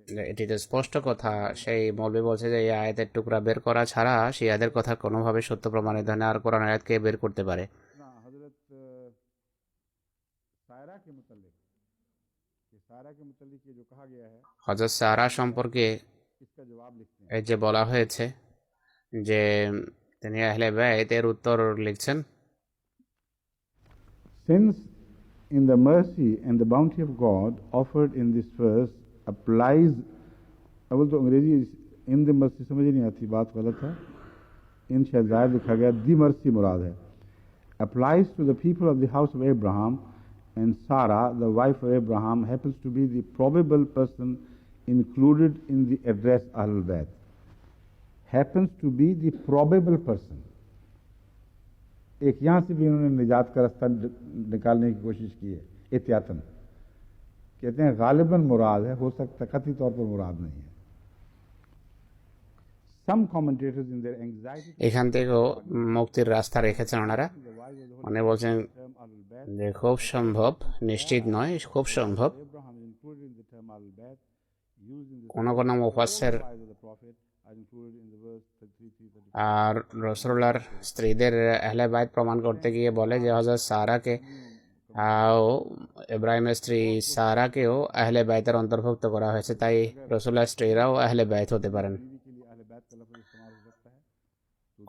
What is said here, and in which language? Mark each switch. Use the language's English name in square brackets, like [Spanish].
[Bangla] এটি তো স্পষ্ট কথা। সেই মৌলবি বলছে যে এই আয়াতের টুকরা বের করা ছাড়া শিয়াদের কথা কোনোভাবে সত্য প্রমাণিত হয় না, আর কোরআন আয়াতকে বের করতে পারে। [Hindi] ना हजरत सायरा के मुतल्लिक कि सायरा के मुतल्लिक ये जो कहा गया है [Bangla] হযরত সারা সম্পর্কে [Hindi] इसका जवाब लिखते हैं। [Bangla] এই যে বলা হয়েছে যে তিনি আহলে বাইত, এর উত্তর লিখছেন, [English] Since in the mercy and the bounty of God offered in this verse applies, [Hindi] अव्वल तो अंग्रेजी इन द मर्सी समझ नहीं आती, बात गलत है, इन शायद ज़ाहिर लिखा गया दी मर्सी मुराद है, [English] applies to the people of the house of Abraham, and Sarah, the wife of Abraham, happens to be the probable person included in the address Ahlul Bayt. Happens to be the probable person. [Hindi] एक यहाँ से भी उन्होंने निजात का रास्ता निकालने की कोशिश की है एहतियातन। कहते हैं गालिबन मुराद है, हो सकता कतई तौर पर मुराद नहीं है। [English] Some commentators in their anxiety [Bangla] এখান থেকেও মুক্তির রাস্তা রেখেছেন ওনারা। মানে বলছেন যে খুব সম্ভব, নিশ্চিত নয়, খুব সম্ভব [English] Abraham is included in the term Ahlul Bayt used in the [Bangla] কোন কোন মুফাসসির [English] wives of the prophet are included in the verse 33-34. [Bangla] আর রাসূলুল্লাহর স্ত্রীদের আহলে বাইত প্রমাণ করতে গিয়ে বলে যে হযরত সারাকে ও ইব্রাহিমের স্ত্রী সারাকেও আহলে বাইতের অন্তর্ভুক্ত করা হয়েছে, তাই রাসূলুল্লাহর স্ত্রীরাও আহলে বাইত হতে পারেন। [Hindi] बीवी के लिए अहले बैत का लफ्ज़ इस्तेमाल हो सकता है।